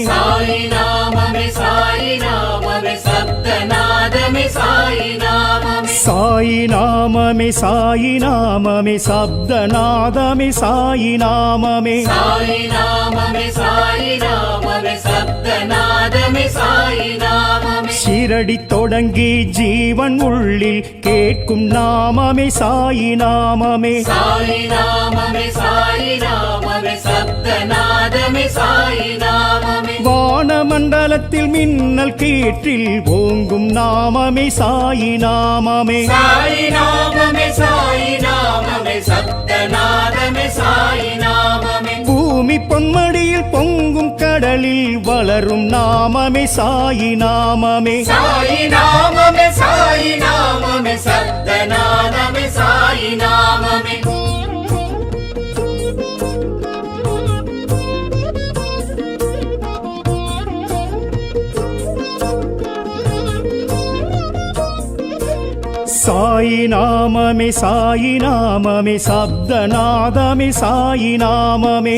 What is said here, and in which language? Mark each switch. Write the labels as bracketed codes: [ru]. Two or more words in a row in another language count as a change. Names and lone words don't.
[hi] साई नाम में शब्द नाद में साई नाम में साई नाम में शब्द नाद में साई नाम में साई नाम में शब्द नाद में साई नाम में [ta] शिरडी தொடங்கி ஜீவன் உள்ளில் கேட்கும் நாமமே சாயி நாமமே [hi] साई नाम में शब्द नाद में साई नाम में [ta] வானமண்டலத்தில் மின்னல் கீற்றில் ஓங்கும் நாமமே சாயி நாமமே [hi] साई नाम में शब्द नाद में साई नाम में [ta] பூமி பொன்மடியில் பொங்கும் கடலில் வளரும் நாமமே சாயி நாமமே [hi] साई नाम में शब्द नाद में साई नाम में साई नाम में शब्द नाद में साई नाम में